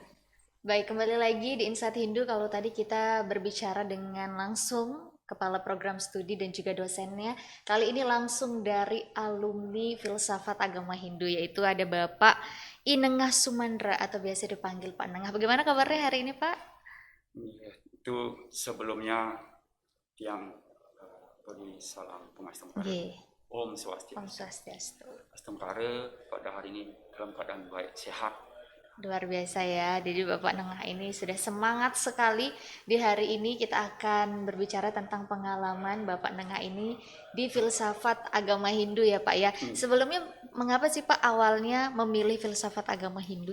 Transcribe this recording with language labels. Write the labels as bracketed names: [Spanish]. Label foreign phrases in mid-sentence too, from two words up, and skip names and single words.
[Indonesian] Baik, kembali lagi di Insight Hindu. Kalau tadi kita berbicara dengan langsung kepala program studi dan juga dosennya, kali ini langsung dari alumni filsafat agama Hindu, yaitu ada Bapak Inengah Sumandra atau biasa dipanggil Pak Nengah. Bagaimana kabarnya hari ini Pak? Itu sebelumnya yang beri salam pengastamkara. [Sanskrit] Om Swastiastu. Om Swastiastu. [Indonesian] Astamkara pada hari ini dalam keadaan baik, sehat. Luar biasa ya, jadi Bapak Nengah ini sudah semangat sekali. Di hari ini kita akan berbicara tentang pengalaman Bapak Nengah ini di filsafat agama Hindu ya Pak ya. Sebelumnya mengapa sih Pak awalnya memilih filsafat agama Hindu?